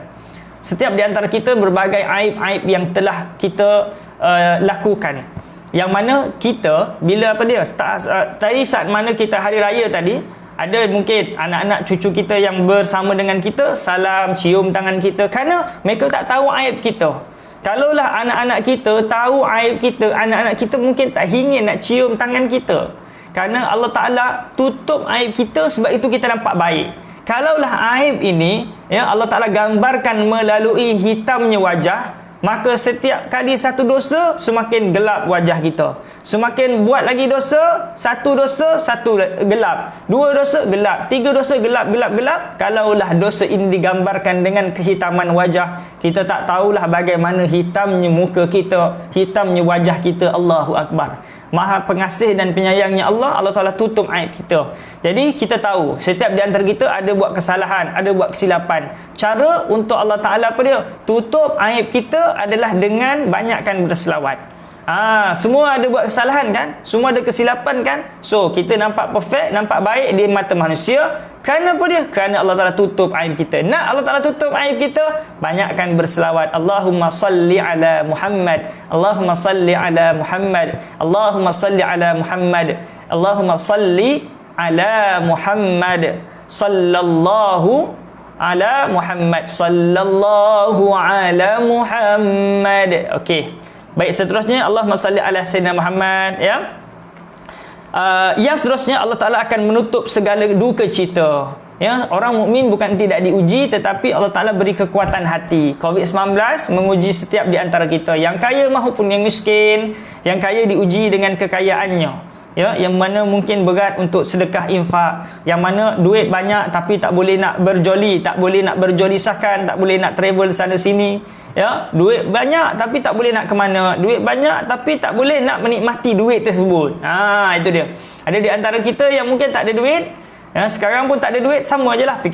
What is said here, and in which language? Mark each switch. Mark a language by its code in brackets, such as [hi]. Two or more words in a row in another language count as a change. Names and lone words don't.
[ms] Setiap di antara kita berbagai aib-aib yang telah kita lakukan, yang mana kita bila tadi saat mana kita hari raya tadi, ada mungkin anak-anak cucu kita yang bersama dengan kita, salam, cium tangan kita, kerana mereka tak tahu aib kita. Kalaulah anak-anak kita tahu aib kita, anak-anak kita mungkin tak ingin nak cium tangan kita, kerana Allah Ta'ala tutup aib kita, sebab itu kita nampak baik. Kalaulah aib ini Allah Ta'ala gambarkan melalui hitamnya wajah, maka setiap kali satu dosa, semakin gelap wajah kita. Semakin buat lagi dosa, satu gelap, dua dosa gelap, tiga dosa gelap. Kalaulah dosa ini digambarkan dengan kehitaman wajah, kita tak tahulah bagaimana hitamnya muka kita, hitamnya wajah kita. [ar] الله أكبر. [ms] Maha pengasih dan penyayangnya Allah Ta'ala tutup aib kita. Jadi kita tahu setiap di antara kita ada buat kesalahan, ada buat kesilapan. Cara untuk Allah Ta'ala tutup aib kita adalah dengan banyakkan berselawat. Semua ada buat kesalahan kan? Semua ada kesilapan kan? So, kita nampak perfect, nampak baik di mata manusia. Kerana apa dia? Kerana Allah Ta'ala tutup aib kita. Nak Allah Ta'ala tutup aib kita? Banyakkan berselawat. [ar] اللهم صل على محمد. اللهم صل على محمد. اللهم صل على محمد. اللهم صل على محمد. صلى الله على محمد. صلى الله على محمد. [ms] Okey. Baik, seterusnya [ar] اللهم صل على سيدنا محمد. [ms] Yang seterusnya Allah Ta'ala akan menutup segala duka cita. Orang mukmin bukan tidak diuji, tetapi Allah Ta'ala beri kekuatan hati. COVID-19 menguji setiap di antara kita, yang kaya maupun yang miskin. Yang kaya diuji dengan kekayaannya, yang mana mungkin berat untuk sedekah infak, yang mana duit banyak tapi tak boleh nak berjoli, tak boleh nak berjolisahkan, tak boleh nak travel sana sini. Duit banyak tapi tak boleh nak ke mana, duit banyak tapi tak boleh nak menikmati duit tersebut. Itu dia. Ada di antara kita yang mungkin tak ada duit, sekarang pun tak ada duit, sama je lah.